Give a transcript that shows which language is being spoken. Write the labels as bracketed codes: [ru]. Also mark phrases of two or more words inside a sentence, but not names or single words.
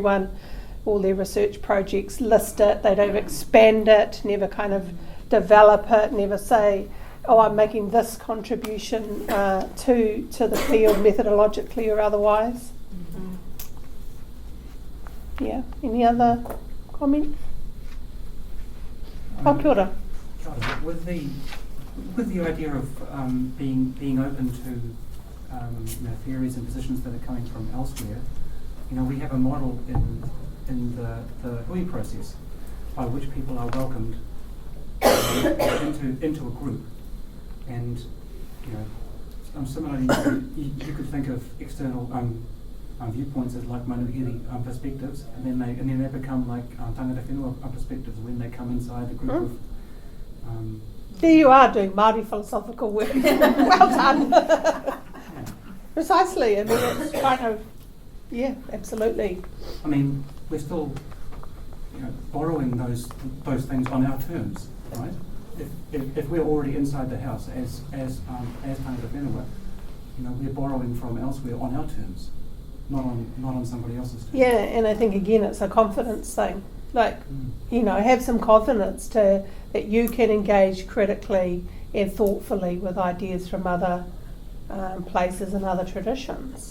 [en] All their research projects list it, they don't expand it, never kind of develop it, never say, oh, I'm making this contribution to the field methodologically or otherwise. Mm-hmm. Yeah, any other comments? [mi] Kia ora. [en] With the idea of being open to theories and positions that are coming from elsewhere, we have a model in the hui process by which people are welcomed into a group, and similarly you could think of external viewpoints as like manuhiri perspectives, and then they become like [mi] tangata whenua [en] perspectives when they come inside the group of. There you are doing Māori philosophical work. Well done. Yeah. Precisely. I mean, it's kind of, yeah, absolutely. I mean, we're still, borrowing those things on our terms, right? If we're already inside the house as [mi] tangata whenua, [en] we're borrowing from elsewhere on our terms, not on somebody else's terms. Yeah, and I think again it's a confidence thing. Like, have some confidence that you can engage critically and thoughtfully with ideas from other places and other traditions.